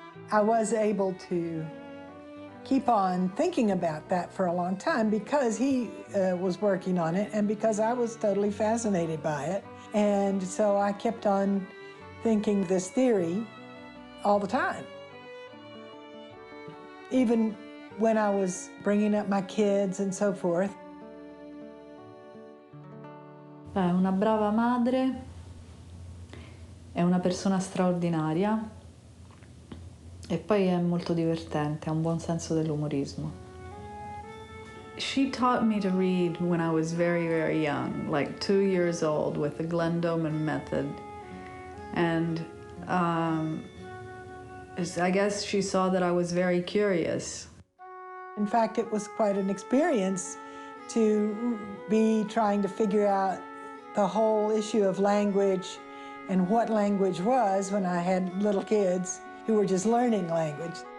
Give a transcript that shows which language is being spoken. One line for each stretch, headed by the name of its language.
English: I was able to keep on thinking about that for a long time because he was working on it and because I was totally fascinated by it. And so I kept on thinking this theory all the time. Even when I was bringing up my kids and so forth.
Italian: È una brava madre, è una persona straordinaria e poi è molto divertente, ha un buon senso dell'umorismo.
English: She taught me to read when I was very, very young, like 2 years old, with the Glendoman method. And I guess she saw that I was very curious. In fact, it was quite an experience to be trying to figure out the whole issue of language and what language was when I had little kids who were just learning language.